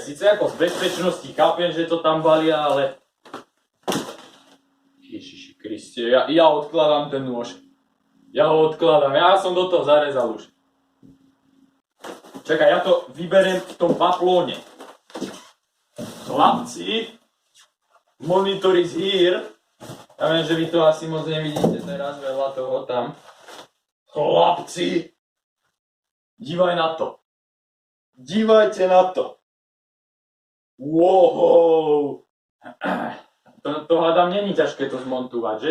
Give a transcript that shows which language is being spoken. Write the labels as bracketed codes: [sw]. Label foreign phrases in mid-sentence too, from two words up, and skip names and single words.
[sk] Sice ako z bezpečnosti chápem, že to tam balia, ale... Ježiši Kriste, ja odkladám ten nôž. Ja ho odkladám, ja som do toho zarezal už. Čakaj, ja to vyberiem v tom paplóne. Chlapci, [en] monitor is here. [sk] Ja viem, že vy to asi moc nevidíte teraz, veľa toho tam. Chlapci, dívaj na to. Dívajte na to. Wow. To hádam, není ťažké to zmontovať, že?